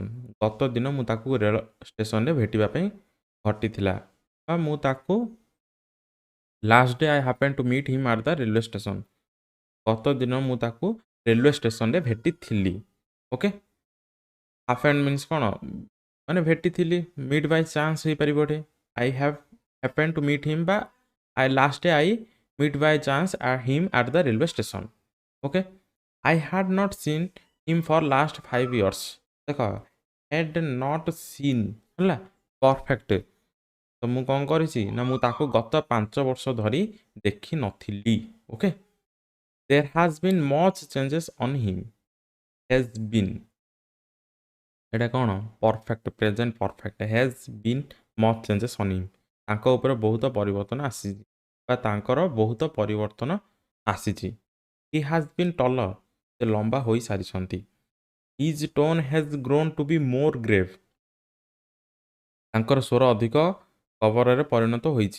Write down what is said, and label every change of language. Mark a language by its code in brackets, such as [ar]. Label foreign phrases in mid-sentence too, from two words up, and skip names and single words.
[or] ଗତ ଦିନ ମୁଁ ତାକୁ ରେଳ ଷ୍ଟେସନରେ ଭେଟିବା ପାଇଁ ଘଟିଥିଲା ବା ମୁଁ ତାକୁ [en] last day I happen to meet him at the railway station. [or] ଗତ ଦିନ ମୁଁ ତାକୁ ରେଲୱେ ଷ୍ଟେସନରେ ଭେଟିଥିଲି। ଓକେ, [en] happen means [or] କ'ଣ ମାନେ ଭେଟିଥିଲି, [en] meet by chance [or] ହେଇପାରିବ ଏଠି। [en] I happen to meet him ବା I last day I meet by chance him at the railway station। Okay, I had not seen him for last 5 years। [or] ଦେଖ [en] had not seen [or] ହେଲା perfect। ତ ମୁଁ କ'ଣ କରିଛି ନା ମୁଁ ତାକୁ ଗତ 5 ବର୍ଷ ଧରି ଦେଖିନଥିଲି। ଓକେ, [en] there has been much changes on him। has been [or] ଏଇଟା କ'ଣ [en] perfect present perfect. has been much changes on him [or] ତାଙ୍କ ଉପରେ ବହୁତ ପରିବର୍ତ୍ତନ ଆସିଛି ବା ତାଙ୍କର ବହୁତ ପରିବର୍ତ୍ତନ ଆସିଛି। [en] he has been taller [or] ସେ ଲମ୍ବା ହୋଇସାରିଛନ୍ତି। [en] his tone has grown to be more grave [or] ତାଙ୍କର ସ୍ୱର ଅଧିକ କବରରେ ପରିଣତ ହୋଇଛି।